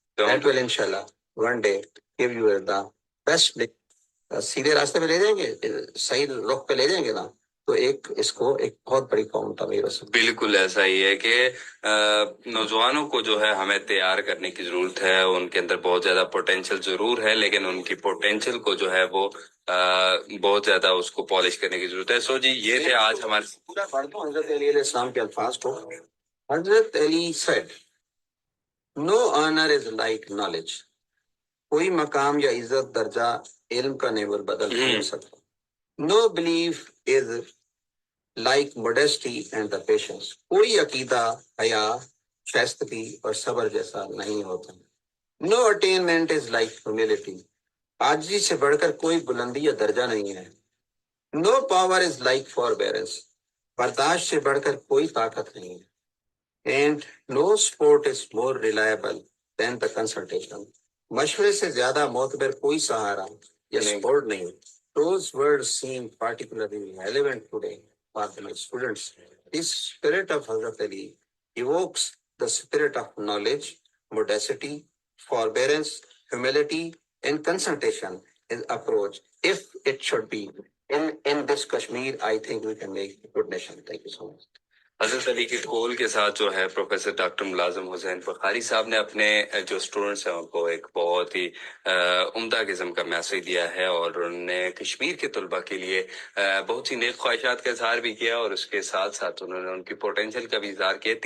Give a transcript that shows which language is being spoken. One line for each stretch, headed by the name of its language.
English: That will inshallah one day give you the best.
Urdu: سیدھے راستے پہ لے جائیں گے صحیح رخ پہ لے جائیں گے نا تو ایک اس کو ایک بہت بڑی قوم تعمیر ہو سکتی. بالکل ایسا ہی ہے کہ نوجوانوں کو جو ہے ہمیں تیار کرنے کی ضرورت ہے. ان کے اندر بہت زیادہ پوٹینشیل ضرور ہے لیکن ان کی پوٹینشیل کو جو ہے وہ بہت زیادہ اس کو پالش کرنے کی ضرورت ہے. سو جی یہ تھے آج ہمارے پورا پڑھتا ہوں حضرت علی علیہ السلام کے الفاظ کو.
English: Hazrat Ali said no honor is like knowledge.
Urdu: کوئی مقام یا عزت درجہ علم کا نیول بدل نہیں سکتا.
English: No belief is like modesty and the patience.
Urdu: کوئی عقیدہ حیا شائستگی اور صبر جیسا نہیں ہوتا.
English: No attainment is like humility.
Urdu: عاجزی سے بڑھ کر کوئی بلندی یا درجہ نہیں ہے.
English: No power is like forbearance.
Urdu: برداشت سے بڑھ کر کوئی طاقت نہیں ہے.
English: And no sport is more reliable than the consultation.
Urdu: مشورے سے زیادہ معتبر کوئی سہارا یا نہیں سپورٹ نہیں.
English: Those words seem particularly relevant today for the students. This spirit of Hazrat Ali evokes the spirit of knowledge, modesty, forbearance, humility, and concentration in approach. If it should be in this Kashmir, I think we can make a good nation. Thank you so much.
Urdu: حضرت علی کے قول کے ساتھ جو ہے professor doctor ملازم حسین بخاری صاحب نے اپنے جو اسٹوڈنٹس ہیں ان کو ایک بہت ہی عمدہ قسم کا میسج دیا ہے، اور انہوں نے کشمیر کے طلباء کے لیے بہت سی نیک خواہشات کا اظہار بھی کیا، اور اس کے ساتھ ساتھ انہوں نے ان کی پوٹینشیل کا بھی اظہار کیا.